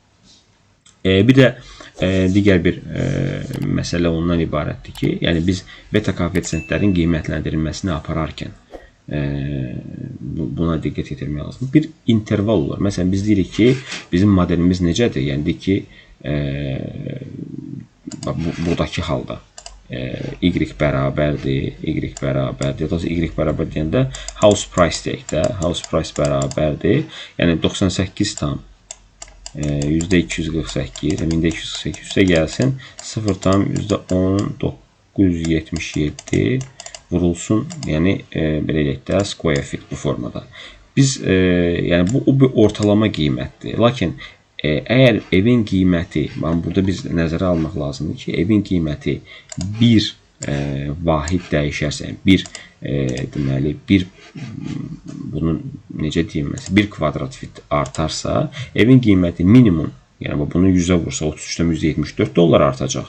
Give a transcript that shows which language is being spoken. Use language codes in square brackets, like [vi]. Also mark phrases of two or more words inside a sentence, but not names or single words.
[az] Bir də digər bir məsələ ondan ibarətdir ki, yəni biz beta koeffisientlərin qiymətləndirilməsini apararkən buna diqqət yetirmək lazım. Bir interval olur. Məsələn, biz deyirik ki, bizim modelimiz necədir? Yəni deyik ki, buradakı halda y bərabərdir, y bərabərdir. Y bərabər deyəndə [en] house price [az] deyək də, [en] house price [az] bərabərdir. Yəni 98 tam %248, %248 gəlsin 0,10,977 vurulsun, yəni belə deyək də [en] square fit [az] bu formada. Biz, yəni bu bir ortalama qiymətdir. Lakin əgər evin qiyməti, burada biz nəzərə almaq lazımdır ki, evin qiyməti bir vahid dəyişərsə, deməli, bunun necə deyilməsi, 1 kvadrat fit artarsa, evin qiyməti minimum, yəni bunu 100-ə vursa $33,74 artacaq.